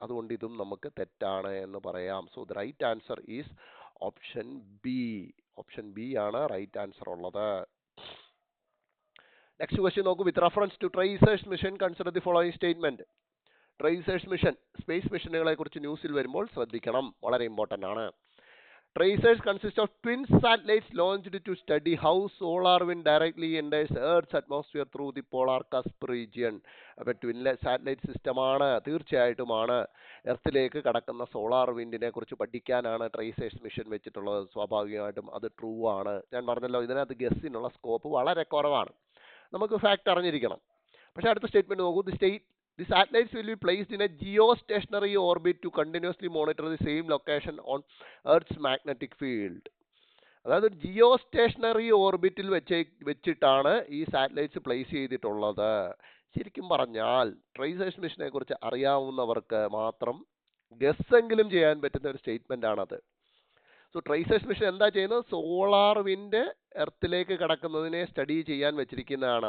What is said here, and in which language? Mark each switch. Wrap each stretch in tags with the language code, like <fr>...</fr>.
<ml>അതുകൊണ്ട് ഇതും നമുക്ക് തെറ്റാണ് എന്ന് പറയാം.</ml> <en>So the right answer is option B.</en> <ml>Option B ആണ് റൈറ്റ് ആൻസർ ഉള്ളത്. നെക്സ്റ്റ് ക്വസ്റ്റ്യൻ നോക്കൂ.</ml> <en>With reference to tracers mission consider the following statement.</en> <ml>Tracers mission, space മിഷനുകളെ കുറിച്ച് ന്യൂസിൽ വരുമ്പോൾ ശ്രദ്ധിക്കണം, വളരെ ഇമ്പോർട്ടന്റ് ആണ്.</ml> <en>Tracers consist of twin satellites launched to study how solar wind directly enters Earth's atmosphere through the polar cusp region.</en> <ml>അപ്പോൾ twin satellite സിസ്റ്റമാണ്, തീർച്ചയായിട്ടുമാണ് എർത്തിലേക്ക് കടക്കുന്ന solar വിൻഡിനെ കുറിച്ച് പഠിക്കാനാണ് ട്രേസേഴ്സ് മിഷൻ വെച്ചിട്ടുള്ളത്. സ്വാഭാവികമായിട്ടും അത് ട്രൂ ആണ്. ഞാൻ പറഞ്ഞല്ലോ, ഇതിനകത്ത് ഗസ്സിനുള്ള സ്കോപ്പ് വളരെ കുറവാണ്. നമുക്ക് ഫാക്ട് അറിഞ്ഞിരിക്കണം. പക്ഷേ അടുത്ത സ്റ്റേറ്റ്മെന്റ് നോക്കൂ.</ml> <en>The satellites will be placed in a geostationary orbit to continuously monitor the same location on Earth's magnetic field.</en> <ml>അതായത് ജിയോ സ്റ്റേഷനറി ഓർബിറ്റിൽ വെച്ചിട്ടാണ് ഈ സാറ്റലൈറ്റ്സ് പ്ലേസ് ചെയ്തിട്ടുള്ളത്. ശരിക്കും പറഞ്ഞാൽ ട്രേസേഴ്സ് മിഷനെ കുറിച്ച് അറിയാവുന്നവർക്ക് മാത്രം ഗസ്സെങ്കിലും ചെയ്യാൻ പറ്റുന്ന ഒരു സ്റ്റേറ്റ്മെന്റ് ആണത്. സോ ട്രേസേഴ്സ് മിഷൻ എന്താ ചെയ്യുന്നത്? സോളാർ വിൻഡ് എർത്തിലേക്ക് കടക്കുന്നതിനെ സ്റ്റഡി ചെയ്യാൻ വെച്ചിരിക്കുന്നതാണ്.</ml>